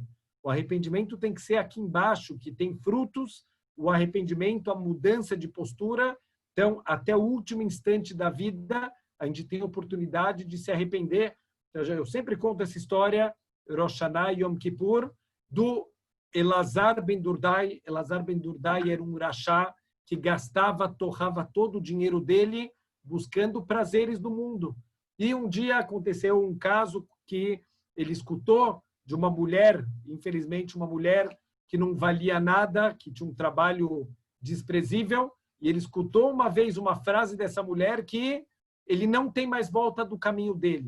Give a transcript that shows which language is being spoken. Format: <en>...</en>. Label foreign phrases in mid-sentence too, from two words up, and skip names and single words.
<pt>O arrependimento tem que ser aqui embaixo, que tem frutos. O arrependimento, a mudança de postura. Então, até o último instante da vida, a gente tem a oportunidade de se arrepender. Eu sempre conto essa história, Rosh Hashanah e Yom Kippur, do Elazar ben Durdai. Elazar ben Durdai era um rachá que gastava, torrava todo o dinheiro dele buscando prazeres do mundo. E um dia aconteceu um caso que ele escutou de uma mulher, infelizmente uma mulher que não valia nada, que tinha um trabalho desprezível, e ele escutou uma vez uma frase dessa mulher que ele não tem mais volta do caminho dele.</pt>